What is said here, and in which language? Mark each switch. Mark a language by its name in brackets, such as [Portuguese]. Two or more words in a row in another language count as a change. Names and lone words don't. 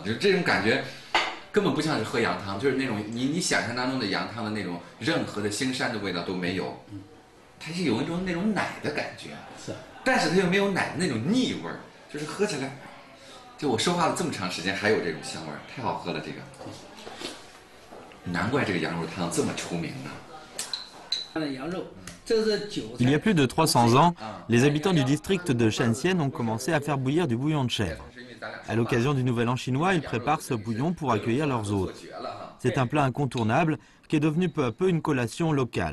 [Chinese] 就是这种感觉，根本不像是喝羊汤，就是那种你想象当中的羊汤的那种任何的腥膻的味道都没有。它是有一种那种奶的感觉，是，但是它又没有奶的那种腻味儿，就是喝起来，就我说话了这么长时间还有这种香味儿，太好喝了这个。难怪这个羊肉汤这么出名呢。 [French] Il y a plus de 300 ans, les habitants du district de Shanxian ont commencé à faire bouillir du bouillon de chèvre. À l'occasion du Nouvel An chinois, ils préparent ce bouillon pour accueillir leurs hôtes. C'est un plat incontournable qui est devenu peu à peu une collation locale.